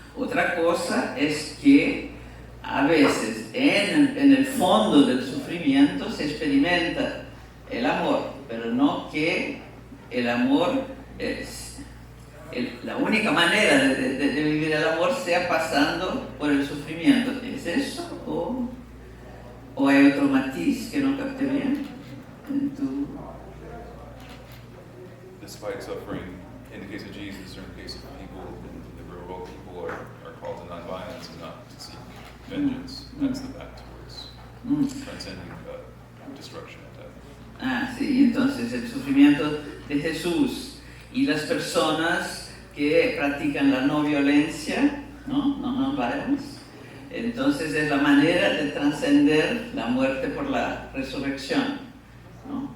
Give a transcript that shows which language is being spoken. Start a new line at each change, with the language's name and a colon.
Spanish: Otra cosa es que a veces en el fondo del sufrimiento se experimenta el amor, pero no que el amor es la única manera de vivir el amor sea pasando por el sufrimiento. ¿Es eso? ¿O hay otro matiz que no capté bien en tu...?
English: Despite suffering in the case of Jesus, or in the case of people, the revolt people are called to nonviolence and not to seek vengeance. That's the path towards transcending destruction and death.
Spanish: Ah, sí, entonces el sufrimiento de Jesús y las personas que practican la no violencia,
English: no violence,
Spanish: entonces es la manera de trascender la muerte por la resurrección, ¿no?